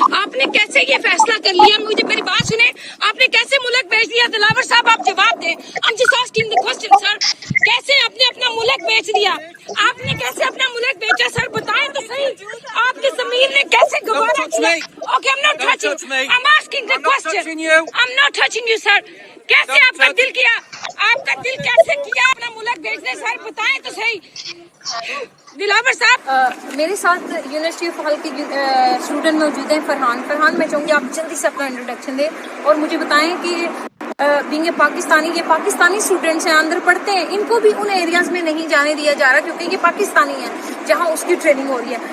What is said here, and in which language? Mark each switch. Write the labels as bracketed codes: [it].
[hi] आपने कैसे ये फैसला कर लिया? मुझे मेरी बात सुने, आपने कैसे मुल्क बेच दिया? दिलावर साहब आप जवाब दें। [en] I'm just asking the question sir, [hi] कैसे आपने अपना मुल्क बेच दिया? आपने कैसे अपना मुल्क बेचा सर? बताएं तो सही, आपकी जमीन ने कैसे गवारा किया? [en] Okay, I'm not touching, I'm asking the question. I'm not touching you sir. [hi] कैसे आपका दिल किया? आपका दिल कैसे किया अपना मुल्क बेचने? सर बताएं तो सही। दिलावर साहब, मेरे साथ यूनिवर्सिटी ऑफ हल के स्टूडेंट मौजूद हैं। फरहान मैं चाहूँगी आप जल्दी से अपना इंट्रोडक्शन दें और मुझे बताएं कि बीइंग पाकिस्तानी, ये पाकिस्तानी स्टूडेंट्स हैं, अंदर पढ़ते हैं, इनको भी उन एरियाज में नहीं जाने दिया जा रहा क्योंकि ये पाकिस्तानी हैं जहाँ उसकी ट्रेनिंग हो रही है।